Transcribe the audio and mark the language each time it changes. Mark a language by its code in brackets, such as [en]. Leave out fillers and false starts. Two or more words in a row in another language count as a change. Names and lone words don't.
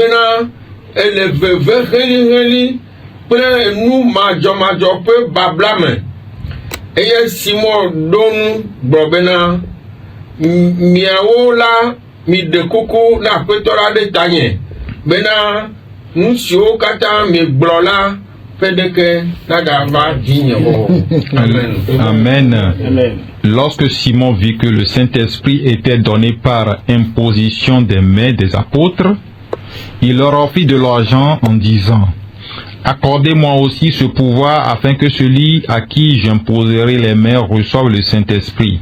[ee] bena ele veve heli kple nu madzɔmadzɔ ƒe babla me eye Simon ɖo nu gblɔ bena miawo la miɖe kuku na aƒetɔ la ɖe tanye bena nu siwo katã miegblɔ la ƒe ɖeke nagava dzinye o. Amen. Amen. [fr] Lorsque Simon vit que le Saint-Esprit était donné par imposition des mains des apôtres, il leur offrit de l'argent en disant: accordez-moi aussi ce pouvoir afin que celui à qui j'imposerai les mains reçoive le Saint-Esprit.